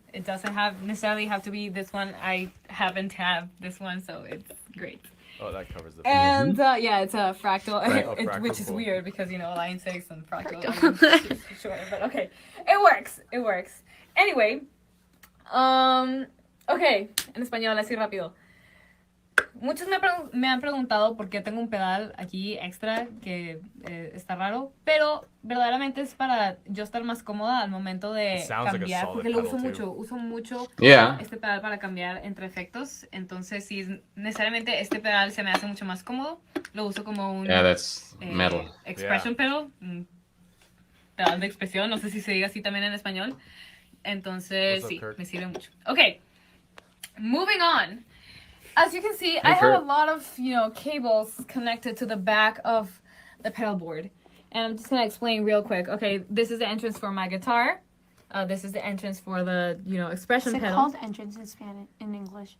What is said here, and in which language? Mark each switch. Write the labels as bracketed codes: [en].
[en] It doesn't necessarily have to be this one. I happen to have this one, so it's great. Oh, that covers the. And yeah, it's a fractal, Fractal, which is cool. weird because line 6 and fractal. It's short, but okay, it works. Anyway, [es] okay, en español así rápido. Muchos me han preguntado por qué tengo un pedal aquí extra que está raro, pero verdaderamente es para yo estar más cómoda al momento de cambiar, porque lo uso mucho este pedal para cambiar entre efectos. Entonces, si necesariamente este pedal se me hace mucho más cómodo, lo uso como un [en] that's metal. expression pedal, [es] un pedal de expresión, no sé si se diga así también en español. Entonces, sí, me sirve mucho. [en] Okay, moving on. As you can see, I have a lot of, cables connected to the back of the pedal board. And I'm just going to explain real quick. Okay, this is the entrance for my guitar. This is the entrance for the, expression pedal. Is it called entrance in Spanish, in English?